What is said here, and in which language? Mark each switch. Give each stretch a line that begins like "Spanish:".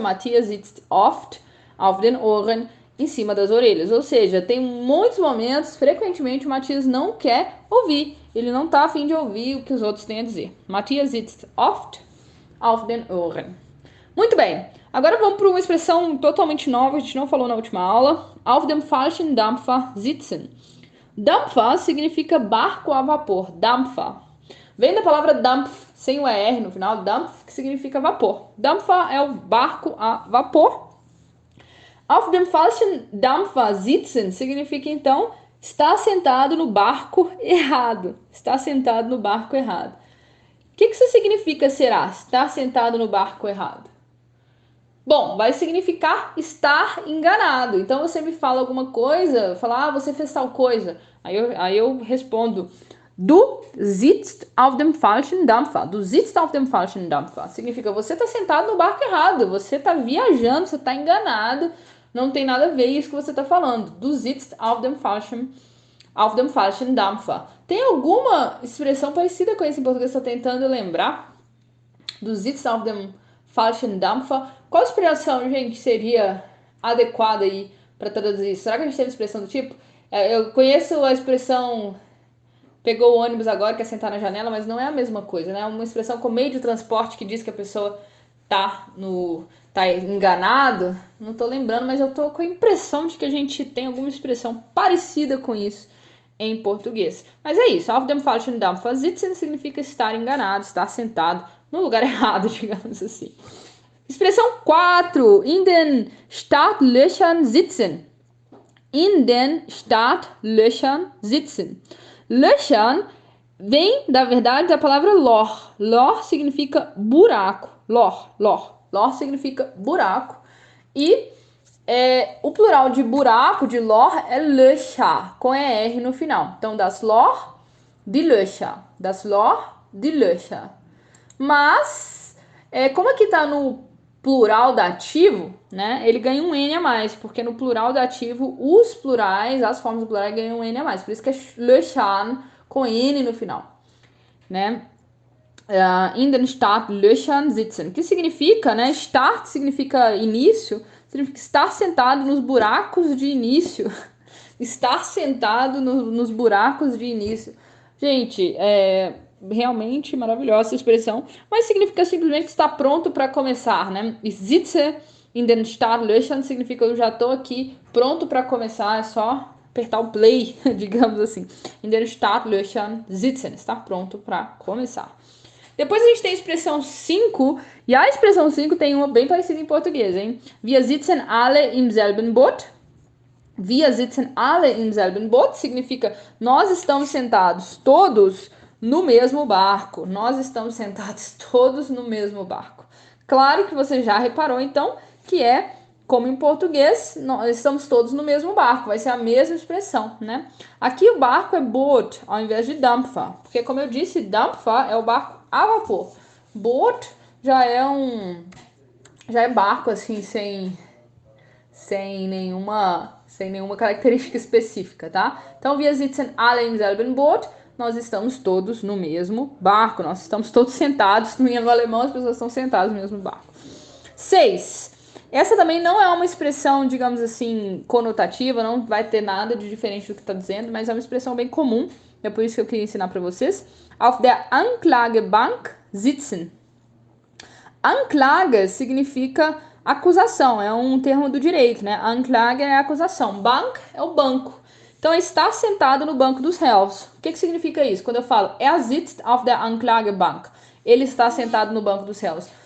German: Matthias sitzt oft auf den Ohren,
Portuguese: em cima das orelhas. Ou seja, tem muitos momentos, frequentemente, o Matthias não quer ouvir. Ele não está a fim de ouvir o que os outros têm a dizer.
German: Matthias sitzt oft auf den Ohren.
Portuguese: Muito bem. Agora vamos para uma expressão totalmente nova, a gente não falou na última aula.
German: Auf dem falschen Dampfer sitzen.
Portuguese: Dampfer significa barco a vapor. Dampfer. Vem da palavra Dampf, sem o ER no final. Dampf, que significa vapor. Dampfer é o barco a vapor.
German: Auf dem falschen Dampfer sitzen
Portuguese: significa, então, estar sentado no barco errado. Está sentado no barco errado. O que isso significa, será? Estar sentado no barco errado. Bom, vai significar estar enganado. Então, você me fala alguma coisa, fala, você fez tal coisa. Aí eu respondo,
German: Du sitzt auf dem falschen Dampfer. Du sitzt auf dem falschen Dampfer.
Portuguese: Significa você está sentado no barco errado. Você está viajando, você está enganado. Não tem nada a ver isso que você está falando.
German: Du sitzt auf dem falschen Dampfer.
Portuguese: Tem alguma expressão parecida com isso em português? Estou tentando lembrar.
German: Du sitzt auf dem falschen Dampfer.
Portuguese: Qual expressão, gente, seria adequada aí para traduzir isso? Será que a gente teve expressão do tipo? Eu conheço a expressão pegou o ônibus agora, quer sentar na janela, mas não é a mesma coisa, né? É uma expressão com meio de transporte que diz que a pessoa tá enganado. Não tô lembrando, mas eu tô com a impressão de que a gente tem alguma expressão parecida com isso em português. Mas é isso,
German: auf dem falschen Dampfer sitzen
Portuguese: significa estar enganado, estar sentado no lugar errado, digamos assim.
German: Expressão 4, in den Startlöchern sitzen. In den Startlöchern sitzen.
Portuguese: Löchern vem, da verdade, da palavra Loch. Loch significa buraco. Loch significa buraco. E o plural de buraco, de Loch, é Löcher, com ER no final. Então, das Loch, de Löcher. Das Loch, de Löcher. Mas, como aqui tá no plural dativo, né? Ele ganha um N a mais, porque no plural dativo, os plurais, as formas do plural ganham um N a mais. Por isso que é Löchern com N no final, né?
German: In den Startlöchern sitzen.
Portuguese: Que significa, né? Start significa início, significa estar sentado nos buracos de início. Estar sentado nos buracos de início. Gente, realmente maravilhosa essa expressão, mas significa simplesmente estar pronto para começar, né?
German: Ich sitze in den Startlöchern
Portuguese: significa eu já estou aqui pronto para começar, é só apertar o play, digamos assim.
German: In den Startlöchern sitzen,
Portuguese: estar pronto para começar. Depois a gente tem a expressão 5, e a expressão 5 tem uma bem parecida em português, hein?
German: Wir sitzen alle im selben Boot. Wir sitzen alle im selben Boot
Portuguese: significa nós estamos sentados todos no mesmo barco. Nós estamos sentados todos no mesmo barco. Claro que você já reparou, então, que como em português, nós estamos todos no mesmo barco. Vai ser a mesma expressão, né? Aqui o barco é Boot, ao invés de Dampfer. Porque, como eu disse, Dampfer é o barco a vapor. Boot já é barco, assim, sem nenhuma característica específica, tá?
German: Então, wir sitzen alle im selben Boot.
Portuguese: Nós estamos todos no mesmo barco. Nós estamos todos sentados. No alemão, as pessoas estão sentadas no mesmo barco. 6. Essa também não é uma expressão, digamos assim, conotativa. Não vai ter nada de diferente do que está dizendo, mas é uma expressão bem comum. É por isso que eu queria ensinar para vocês.
German: Auf der Anklagebank sitzen.
Portuguese: Anklage significa acusação, é um termo do direito, né? Anklage é acusação, Bank é o banco. Então, é estar sentado no banco dos réus. O que significa isso? Quando eu falo,
German: sitzt auf der Anklagebank,
Portuguese: ele está sentado no banco dos réus.